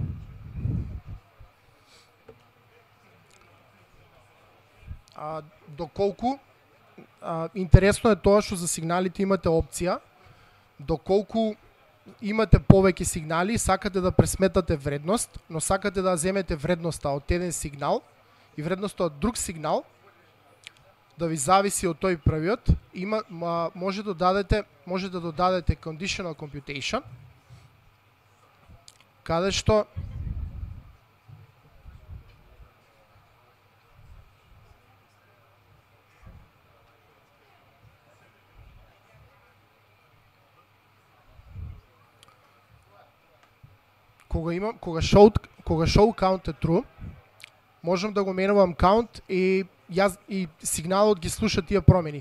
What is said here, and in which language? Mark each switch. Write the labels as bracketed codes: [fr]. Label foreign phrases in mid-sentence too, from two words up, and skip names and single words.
[mk] Доколку интересно е тоа што за сигналите имате опција, доколку имате повеќе сигнали, сакате да пресметате вредност, но сакате да земете вредноста од еден сигнал и вредноста од друг сигнал, да ви зависи од тој првиот, може да додадете [en] conditional computation, [mk] каде што кога [en] show count [mk] е true, можам да го менувам count и сигналот ги слуша тие промени.